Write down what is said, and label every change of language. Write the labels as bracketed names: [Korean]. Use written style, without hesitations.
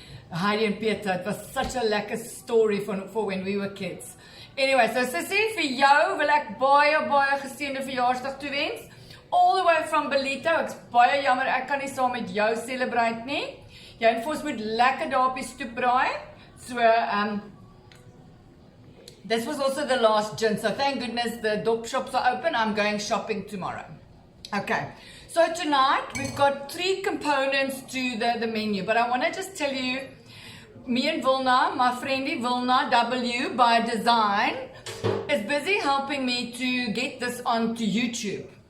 [English] Heidi and Peter, it was such a lekker story for when we were kids. Anyway, so [Afrikaans] Sissy, vir jou wil ek baie geseënde verjaarsdag toewens. [English] All the way from Belito. [Afrikaans] Ek's baie jammer ek kan nie saam met jou celebrate nie. Jy en ons moet lekker daar op die stoep braai. [English] So this was also the last gin. So thank goodness the dop shops are open. I'm going shopping tomorrow. Okay. So tonight we've got 3 components to the menu, but I want to just tell you, me and Vilna, my friendie Vilna W by Design, is busy helping me to get this onto YouTube.